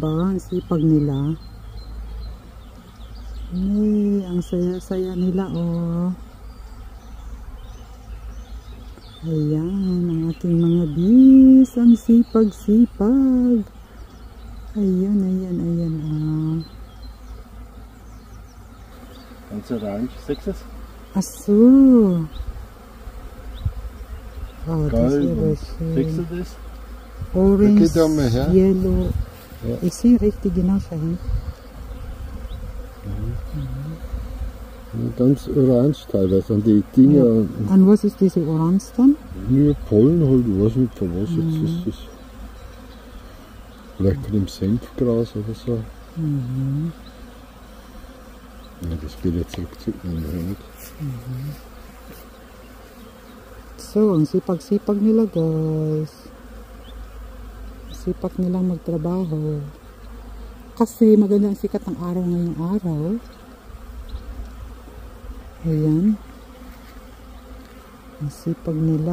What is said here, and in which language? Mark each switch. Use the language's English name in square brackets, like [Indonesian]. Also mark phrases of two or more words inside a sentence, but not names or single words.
[Filipino] Ang sipag nila. Ay, ang saya-saya nila, oh. Ayan, ang aking mga bees. Ang sipag-sipag. Ayan, ayan, ayan, ah. [German] Ganz orange, sechses? Ach so. Oh, das ist aber schön. Siehst du das? Orange, Da mal her. [English] yellow. [German] Ja. Ich sehe richtig genau schon. Ganz orange teilweise. Und die Dinger, Und was ist diese Orange dann? nur Pollen halt, ich weiß nicht von was jetzt ist das. Vielleicht von dem Senfgras oder so. Ja, das geht jetzt ruckzuck nicht. So, [Filipino] ang sipag-sipag nila, guys. Sipag nilang magtrabaho. Kasi maganda ang sikat ng araw ngayong araw. Ayan. Ang sipag nila.